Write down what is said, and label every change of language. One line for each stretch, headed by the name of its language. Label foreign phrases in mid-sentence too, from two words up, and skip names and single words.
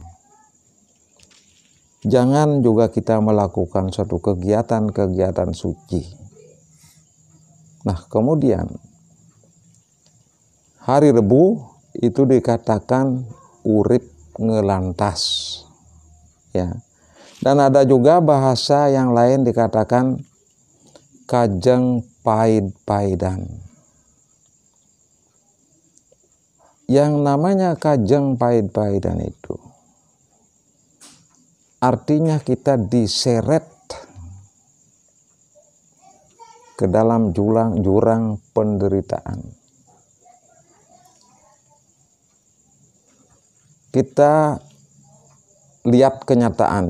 Indonesian: Jangan juga kita melakukan suatu kegiatan-kegiatan suci. Nah, kemudian hari Rebu itu dikatakan urip ngelantas. Ya. Dan ada juga bahasa yang lain dikatakan kajeng paid-paidan. Yang namanya kajeng paid-paidan itu artinya kita diseret ke dalam jurang penderitaan. Kita lihat kenyataan.